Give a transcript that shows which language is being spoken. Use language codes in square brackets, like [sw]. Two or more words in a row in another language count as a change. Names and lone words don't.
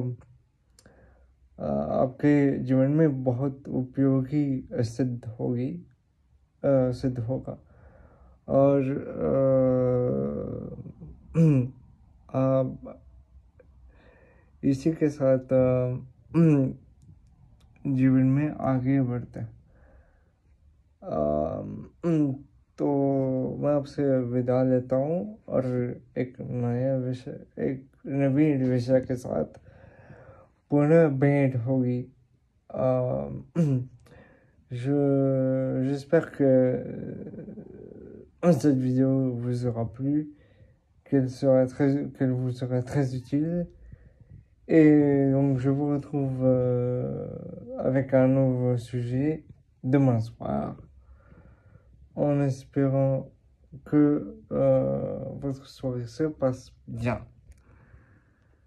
[hi] आपके जीवन में बहुत उपयोगी सिद्ध होगा और आप इसी के साथ जीवन में आगे बढ़ते हैं। तो मैं आपसे विदा लेता हूँ और एक नवीन विषय के साथ पुनः भेंट होगी। [fr] J'espère que cette vidéo vous aura plu, qu'elle vous sera très utile. Et donc je vous retrouve avec un nouveau sujet demain soir, en espérant que votre soirée se passe bien.